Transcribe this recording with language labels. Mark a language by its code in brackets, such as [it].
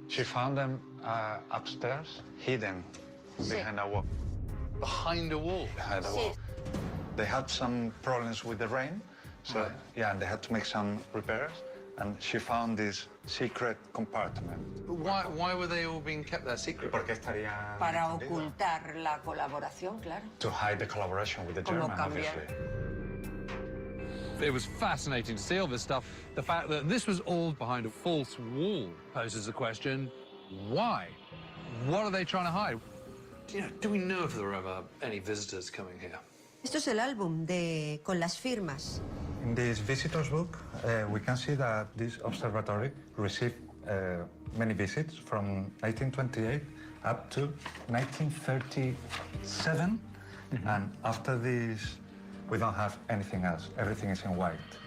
[en] She found them upstairs, hidden behind a wall. Behind a wall? Behind a wall. They had some problems with the rain, so yeah, and they had to make some repairs. And she found this secret compartment. Why were they all being kept there secret? [es] Para ocultar la colaboración, claro. [en] To hide the collaboration with the German, obviously. It was fascinating to see all this stuff. The fact that this was all behind a false wall poses the question, why? What are they trying to hide? Do we know if there were ever any visitors coming here? [es] Esto es el álbum con las firmas. [en] In this visitor's book, we can see that this observatory received many visits from 1928 up to 1937. And after this, we don't have anything else. Everything is in white.